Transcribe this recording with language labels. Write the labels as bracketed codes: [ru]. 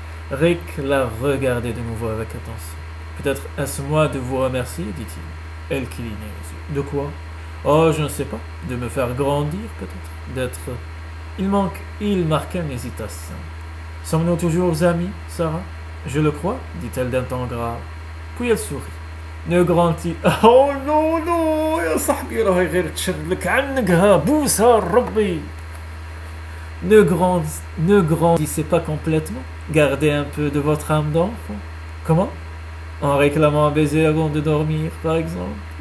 [fr] Rick la regardait de nouveau avec attention. Peut-être est-ce moi de vous remercier, dit-il. Elle clignait les yeux. De quoi? Oh, je ne sais pas. De me faire grandir, peut-être. D'être... Il marqua une hésitation. Sommes-nous toujours amis, Sarah? Je le crois, dit-elle d'un ton grave. Puis elle sourit. Ne grandis... Oh non, non, [ar] يا صاحبي راه غير تشد لك عنقها بوسها ربي. [fr] Ne grandissez pas complètement. Gardez un peu de votre âme d'enfant. Comment? En réclamant un baiser avant de dormir, par exemple.